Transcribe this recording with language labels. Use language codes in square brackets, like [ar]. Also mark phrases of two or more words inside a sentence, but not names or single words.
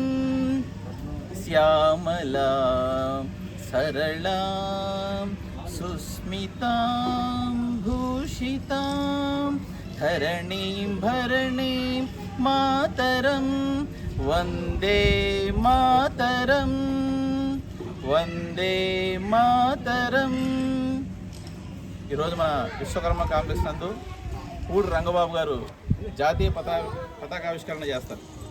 [sa] श्यामलां सरलां सुस्मितां भूषितां धरणीं भरणीं मातरं वन्दे मातरं वन्दे మాతరం। [te] ఈరోజు మన విశ్వకర్మ కాంప్లెక్స్ నందు పూడి రంగబాబు గారు జాతీయ పతాకావిష్కరణ చేస్తారు.